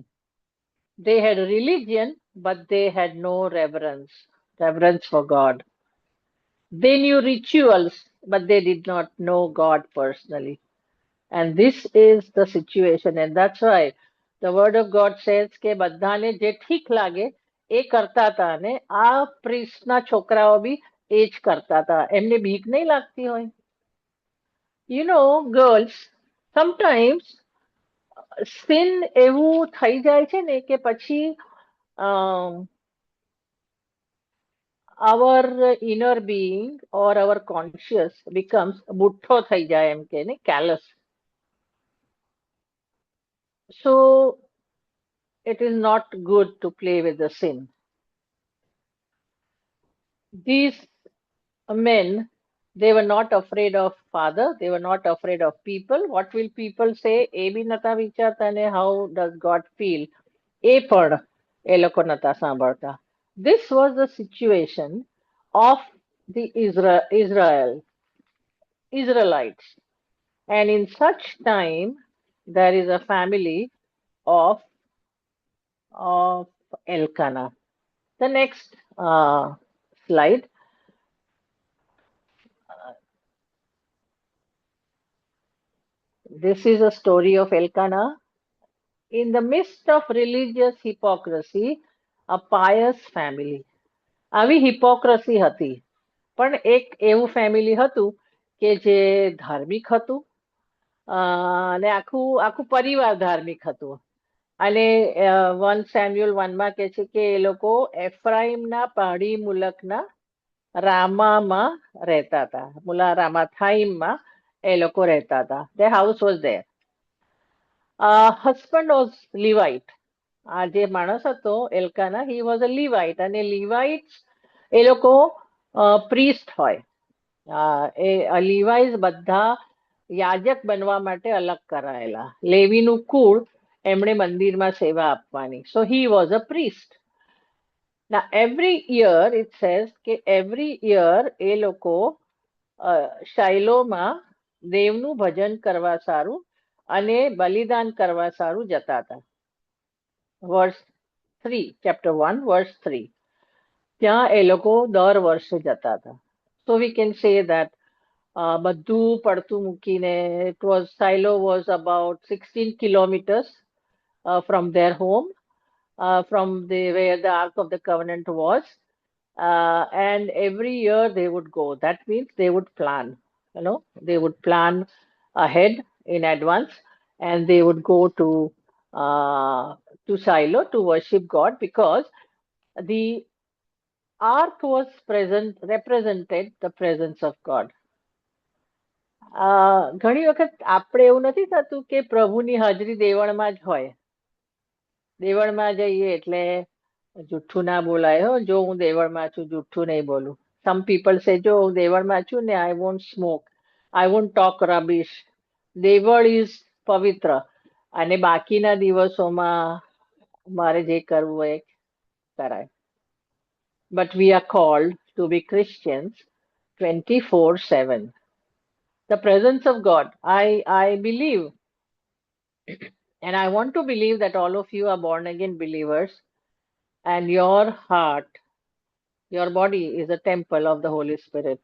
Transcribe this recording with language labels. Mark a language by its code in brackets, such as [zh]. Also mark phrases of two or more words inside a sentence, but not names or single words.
[en] They had religion, but they had no reverence for God. They knew rituals, but they did not know God personally. And this is the situation. And that's why the word of God says [gu] કે બધાને જે ઠીક લાગે એ કરતા હતા અને આ પ્રિસ્ટના છોકરાઓ બી એ જ કરતા હતા. એમને બીક નહીં લાગતી હોય. [en] You know, girls, sometimes sin [gu] એવું થઈ જાય છે ને કે પછી [en] our inner being or our conscious becomes [gu] બુઠ્ઠો થઈ જાય એમ કે ને [en] callous. So it is not good to play with the sin. These men, they were not afraid of father, they were not afraid of people. What will people say? [gu] એ બી નતા વિચારતા ને [en] how does God feel? [gu] એ પણ એ લોકો નતા સાંભળતા. [en] This was the situation of the Israelites. And in such time, there is a family of Elkanah. The next slide. This is a story of Elkanah. In the midst of religious hypocrisy, a pious family. [gu] આવી hypocrisy હતી, પણ એક એવું ફેમિલી હતું કે જે ધાર્મિક હતું અને આખું પરિવાર ધાર્મિક હતું. અને 1 Samuel 1માં કહે છે કે એ લોકો એફ્રાઈમના પહાડી મુલકના રામામાં રહેતા હતા. રામાથાઈમમાં એ લોકો રહેતા હતા. [en] Their house was there. Husband was Levite. [gu] આ જે માણસ હતો એલ્કાના, [en] he was a Levite. [gu] અને Levites એ લોકો priest હોય. એ Levites બધા યાજક બનવા માટે અલગ કરાયેલા. લેવીનું કુળ એમણે મંદિરમાં સેવા આપવાની. [en] So he was a priest. Now every year it says [gu] કે [en] every year [gu] એ લોકો શાઇલોમાં દેવનું ભજન કરવા સારું અને બલિદાન કરવા સારું જતા હતા. [en] Verse 3, chapter 1, verse 3. [gu] ત્યાં એ લોકો દર વર્ષે જતા હતા. [en] So we can say that [gu] બધું પડતું મૂકીને [en] Shiloh was about 16 kilometers from their home, from where the Ark of the Covenant was. And every year they would go. That means they would plan. They would plan ahead in advance, and they would go to Shiloh to worship God, because the ark was represented the presence of God. [gu] ઘણી વખત આપણે એવું નથી થતું કે પ્રભુની હાજરી દેવળમાં જ હોય. દેવળમાં જઈએ એટલે જુઠ્ઠું ના બોલાય હો. જો હું દેવળમાં છું, જુઠ્ઠું નહીં બોલું. [en] Some people say, [gu] જો હું દેવળમાં છું ને, [en] I won't smoke, I won't talk rubbish. [gu] દેવળ is પવિત્ર અને બાકીના દિવસોમાં મારે જે કરવું હોય એ કરાય. [en] But we are called to be Christians 24/7. The presence of God. I believe, and I want to believe that all of you are born again believers, and your heart, your body is a temple of the Holy Spirit.